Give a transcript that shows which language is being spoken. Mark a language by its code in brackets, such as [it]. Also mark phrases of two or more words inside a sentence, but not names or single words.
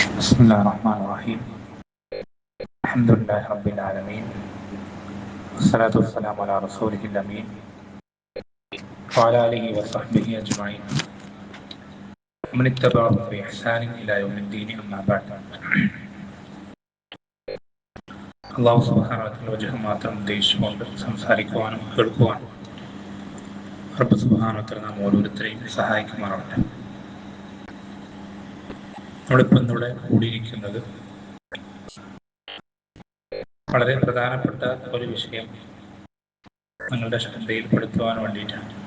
[ar] بسم الله الرحمن الرحيم. الحمد لله رب العالمين، والصلاة والسلام على رسوله الأمين وعلى آله وصحبه أجمعين ومن اتبعهم بإحسان إلى يوم الدين. أما بعد. [ml] അള്ളാഹു [ar] سبحانه وتعالى [ml] വജഹ് മാത്രം ഉദ്ദേശിച്ചുകൊണ്ട് സംസാരിക്കുവാനും കേൾക്കുവാനും റബ്ബ് [ar] سبحانه وتعالى [ml] നാം ഓരോരുത്തരെയും സഹായിക്കുമാറാവട്ടെ. നമ്മളിപ്പോൾ ഇന്നിവിടെ കൂടിയിരിക്കുന്നത് വളരെ പ്രധാനപ്പെട്ട ഒരു വിഷയം നിങ്ങളുടെ ശ്രദ്ധയിൽപ്പെടുത്തുവാൻ വേണ്ടിയിട്ടാണ്.